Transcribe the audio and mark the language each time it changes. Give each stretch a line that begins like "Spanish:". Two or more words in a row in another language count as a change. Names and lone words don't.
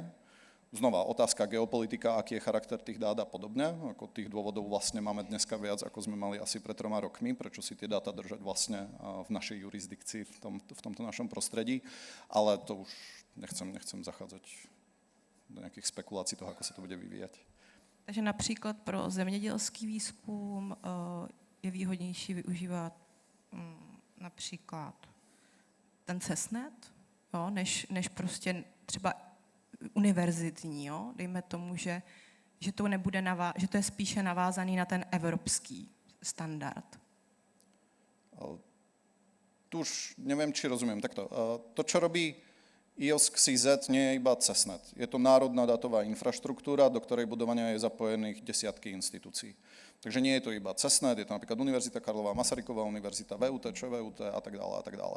Slovak: Znova, otázka geopolitika, aký je charakter tých dát a podobne. Ako tých dôvodov vlastne máme dneska viac, ako sme mali asi pred 3 rokmi, prečo si tie dáta držať vlastne v našej jurisdikcii, v tomto našom prostredí. Ale to už nechcem zachádzať do nejakých spekulácií toho, ako sa to bude vyvíjať.
Czech: Takže například pro zemědělský výzkum je výhodnější využívat například ten CESNET, jo, než prostě třeba univerzitní, jo? Dejme tomu, že to nebude že to je spíše navázaný na ten evropský standard.
Slovak: Tu už neviem, či rozumiem. Takto. To, čo robí IOSC.CZ, nie je iba CESNET. Je to národná datová infraštruktúra, do ktorej budovania je zapojených desiatky inštitúcií. Takže nie je to iba CESNET, je to napríklad Univerzita Karlova, Masaryková univerzita, VUT, ČVUT a tak ďalej a tak ďalej.